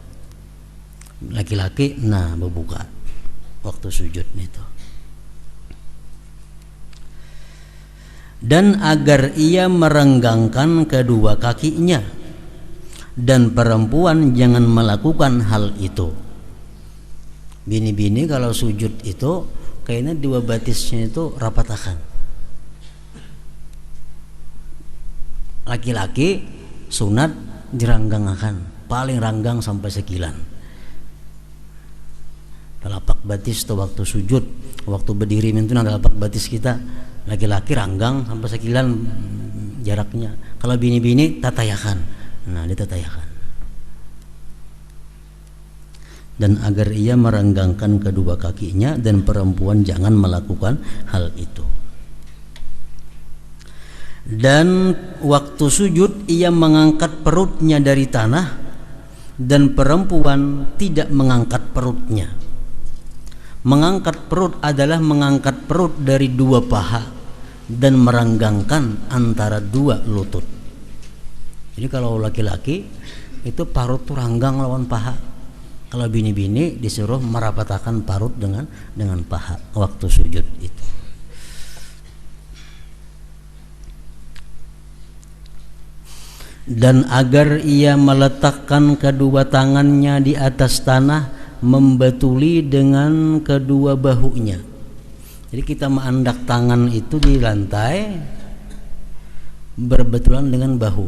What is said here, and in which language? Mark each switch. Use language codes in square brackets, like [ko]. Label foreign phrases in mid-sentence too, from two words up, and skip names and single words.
[bjn] Laki-laki nah berbuka waktu sujud itu. [id] Dan agar ia merenggangkan kedua kakinya, dan perempuan jangan melakukan hal itu. [bjn] Bini-bini kalau sujud itu kayaknya dua batisnya itu rapatakan. Laki-laki sunat diranggangakan, paling ranggang sampai sekilan. Telapak batis itu waktu sujud, waktu berdiri itu telapak batis kita. Laki-laki ranggang sampai sekilan jaraknya. Kalau bini-bini tatayakan. Nah ditatayakan. [id] Dan agar ia merenggangkan kedua kakinya, dan perempuan jangan melakukan hal itu. Dan waktu sujud ia mengangkat perutnya dari tanah, dan perempuan tidak mengangkat perutnya. Mengangkat perut adalah mengangkat perut dari dua paha dan merenggangkan antara dua lutut. [bjn] Jadi kalau laki-laki itu parut tuh ranggang lawan paha. Kalau bini-bini disuruh merapatakan parut dengan paha waktu sujud itu. [id] Dan agar ia meletakkan kedua tangannya di atas tanah, membatuli dengan kedua bahunya. [bjn] Jadi kita menandak tangan itu di lantai berbetulan dengan bahu.